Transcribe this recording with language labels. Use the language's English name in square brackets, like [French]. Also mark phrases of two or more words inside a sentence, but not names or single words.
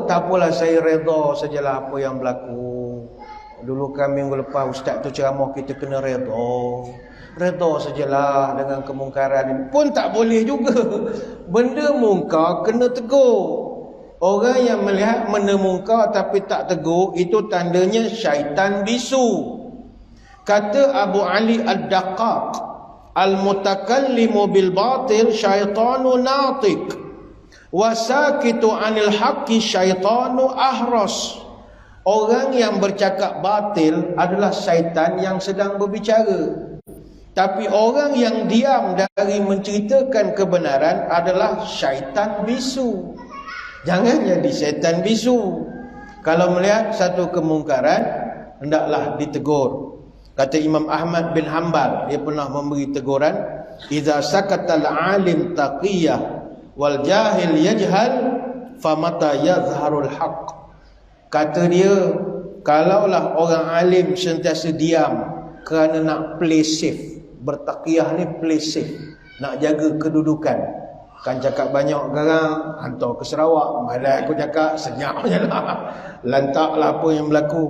[Malay] Tak apalah, saya redha sajalah apa yang berlaku. Dulu kan minggu lepas ustaz tu ceramah kita kena redha sajalah dengan kemungkaran ini. Pun tak boleh juga. Benda mungkar kena tegur. Orang yang melihat benda mungkar tapi tak tegur, itu tandanya syaitan bisu. Kata Abu Ali Ad-Daqqaq, [Arabic] المتكلم بالباطل شيطان ناطق والساكت عن الحق شيطان أخرس. [Malay] Orang yang bercakap batil adalah syaitan yang sedang berbicara. Tapi orang yang diam dari menceritakan kebenaran adalah syaitan bisu. Jangan jadi syaitan bisu. Kalau melihat satu kemungkaran, hendaklah ditegur. Kata Imam Ahmad bin Hanbal, dia pernah memberi teguran, [Arabic] "إذا سكت العالم تقية والجاهل يجهل فمتى يظهر الحق." [Malay] Kata dia, kalaulah orang alim sentiasa diam kerana nak [English] play safe. [Malay] Bertaqiyah ni [English] play safe, [Malay] nak jaga kedudukan. Kan cakap banyak garang, hantar ke Sarawak, malah aku cakap senyap je lah, lantaklah apa yang berlaku.